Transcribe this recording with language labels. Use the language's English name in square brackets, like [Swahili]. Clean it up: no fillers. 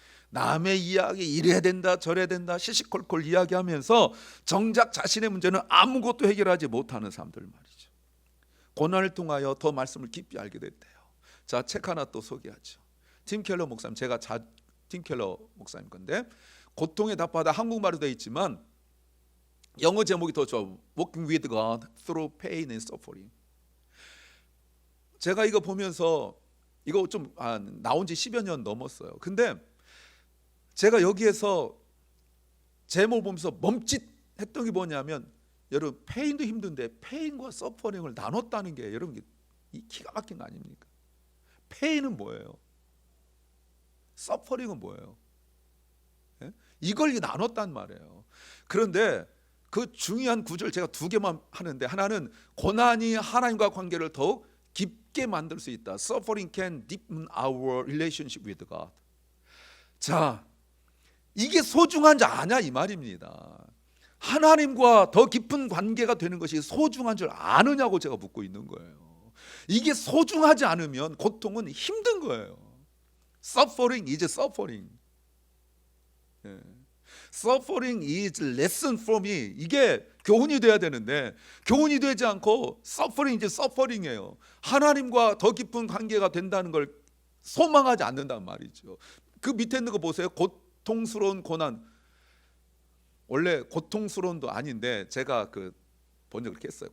[Korean] 남의 이야기 이래야 된다 저래야 된다 시시콜콜 이야기하면서 정작 자신의 문제는 아무것도 해결하지 못하는 사람들 말이죠. 고난을 통하여 더 말씀을 깊이 알게 됐대요. 자, 책 하나 또 소개하죠. 팀 켈러 목사님, 제가 팀 켈러 목사님 건데 고통의 답하다 한국말로 되어 있지만 영어 제목이 더 좋아. [English] Walking with God through pain and suffering. [Korean] 제가 이거 보면서 이거 좀 나온 지 10여 년 넘었어요. 근데 제가 여기에서 제목을 보면서 멈칫했던 게 뭐냐면, 여러분 페인도 힘든데 페인과 서퍼링을 나눴다는 게 여러분 기가 막힌 거 아닙니까? 페인은 뭐예요? 서퍼링은 뭐예요? 예? 이걸 나눴단 말이에요. 그런데 그 중요한 구절 제가 두 개만 하는데, 하나는 고난이 하나님과 관계를 더욱 깊게 만들 수 있다. [English] Suffering can deepen our relationship with God. [Korean] 자, 이게 소중한지 아냐 이 말입니다. 하나님과 더 깊은 관계가 되는 것이 소중한 줄 아느냐고 제가 묻고 있는 거예요. 이게 소중하지 않으면 고통은 힘든 거예요. [English] Suffering is suffering. Suffering is lesson for me. [Korean] 이게 교훈이 돼야 되는데 교훈이 되지 않고 [English] Suffering is suffering [Korean] 이에요. 하나님과 더 깊은 관계가 된다는 걸 소망하지 않는단 말이죠. 그 밑에 있는 거 보세요. 고통스러운 고난. 원래 고통스러운도 아닌데 제가 그 번역을 그렇게 했어요.